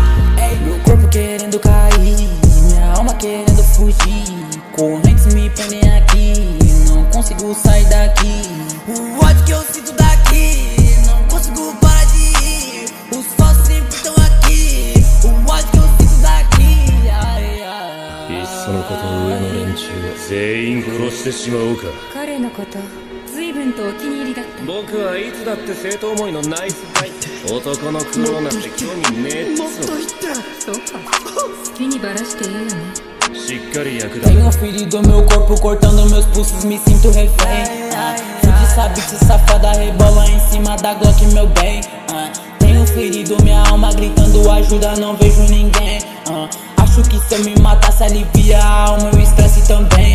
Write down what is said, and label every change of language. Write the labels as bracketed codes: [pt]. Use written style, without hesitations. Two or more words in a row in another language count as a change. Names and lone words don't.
[pt] Meu corpo querendo cair, minha alma querendo fugir. Correntes me prendem aqui, não consigo sair daqui. O ódio que eu sinto daqui, não consigo parar de ir. Os falsos sempre estão aqui, o ódio que eu sinto daqui. Ai, ai. [ja] いっそのこと上の連中は全員殺してしまおうか。彼のこと随分とお気に入りだった。僕はいつだって生徒思いのナイスガイ。男の苦労なんて興味ねえっつうそうか、好きにバラしていいよね。の。しっかり役立て。 [pt] Tenho ferido meu corpo, cortando meus pulsos, me sinto refém. Fude essa bitch safada, rebola em cima da Glock, meu bem. Tenho ferido minha alma, gritando ajuda, não vejo ninguém. Acho que se eu me matasse, alivia a alma, eu estresse também.